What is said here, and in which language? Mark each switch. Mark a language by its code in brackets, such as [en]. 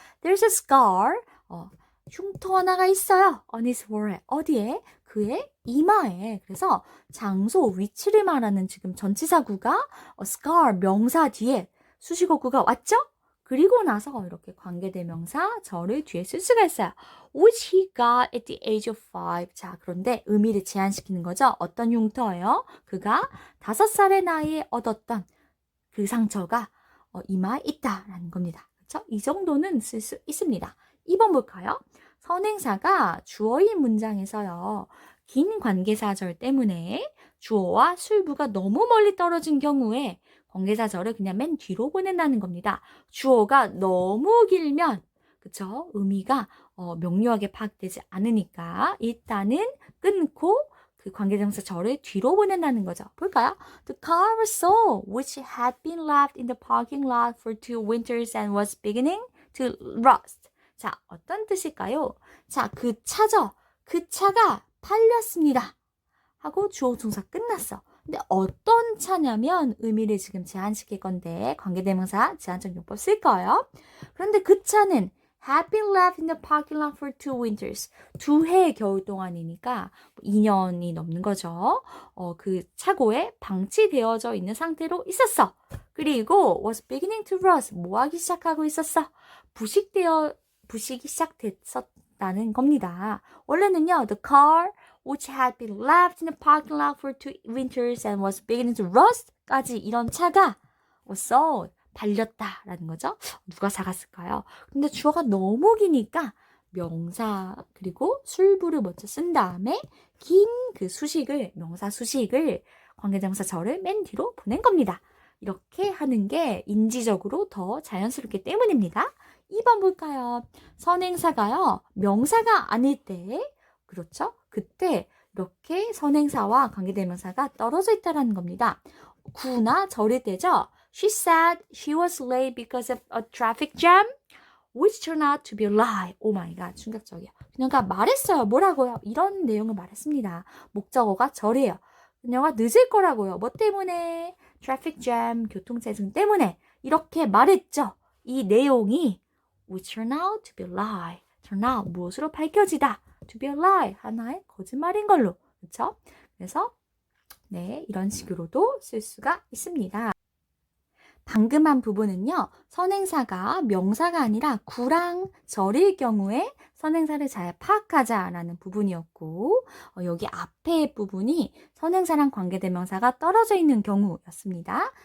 [en] There's a scar. [ko] 흉터 하나가 있어요. [en] On his forehead. [ko] 어디에? 그의 이마에. 그래서 장소, 위치를 말하는 지금 전치사구가 scar, 명사 뒤에 수식어구가 왔죠? 그리고 나서 이렇게 관계대명사 절을 뒤에 쓸 수가 있어요. [en] Which he got at the age of 5. [ko] 자, 그런데 의미를 제한시키는 거죠. 어떤 흉터예요? 그가 5살의 나이에 얻었던 그 상처가 이마에 있다라는 겁니다. 그렇죠? 이 정도는 쓸 수 있습니다. 2번 볼까요? 선행사가 주어인 문장에서요. 긴 관계사절 때문에 주어와 술부가 너무 멀리 떨어진 경우에 관계사절을 그냥 맨 뒤로 보낸다는 겁니다. 주어가 너무 길면 그쵸? 의미가 명료하게 파악되지 않으니까 일단은 끊고 그 관계대명사 절을 뒤로 보낸다는 거죠. 볼까요? [en] The car was sold, which had been left in the parking lot for 2 winters and was beginning to rust. [ko] 자, 어떤 뜻일까요? 자, 그 차죠. 그 차가 팔렸습니다. 하고 주어 동사 끝났어. 근데 어떤 차냐면 의미를 지금 제한시킬 건데 관계대명사 제한적 용법 쓸 거예요. 그런데 그 차는 [en] had been left in the parking lot for 2 winters. [ko] 2해 겨울 동안이니까 2년이 넘는 거죠. 그 차고에 방치되어져 있는 상태로 있었어. 그리고 [en] was beginning to rust. [ko] 뭐 하기 시작하고 있었어? 부식이 시작됐었다는 겁니다. 원래는요, [en] the car which had been left in the parking lot for 2 winters and was beginning to rust까지 [ko] 이런 차가 [en] was sold, [ko] 팔렸다라는 거죠. 누가 사갔을까요? 근데 주어가 너무 기니까 명사 그리고 술부를 먼저 쓴 다음에 긴 그 수식을 명사 수식을 관계대명사 절을 맨 뒤로 보낸 겁니다. 이렇게 하는 게 인지적으로 더 자연스럽기 때문입니다. 2번 볼까요? 선행사가요, 명사가 아닐 때, 그렇죠? 그때 이렇게 선행사와 관계대명사가 떨어져 있다는 겁니다. 구나 절일 때죠. [en] She said she was late because of a traffic jam, which turned out to be a lie. [ko] 오 마이 갓, 충격적이야. 그녀가 말했어요. 뭐라고요? 이런 내용을 말했습니다. 목적어가 절이에요. 그녀가 늦을 거라고요. 뭐 때문에? 트래픽 잼, 교통체증 때문에 이렇게 말했죠. 이 내용이 [en] which turned out to be a lie. [ko] turn out 무엇으로 밝혀지다. [en] to be a lie [ko] 하나의 거짓말인 걸로. 그렇죠? 그래서 네, 이런 식으로도 쓸 수가 있습니다. 방금 한 부분은요. 선행사가 명사가 아니라 구랑 절일 경우에 선행사를 잘 파악하자라는 부분이었고 여기 앞에 부분이 선행사랑 관계대명사가 떨어져 있는 경우였습니다.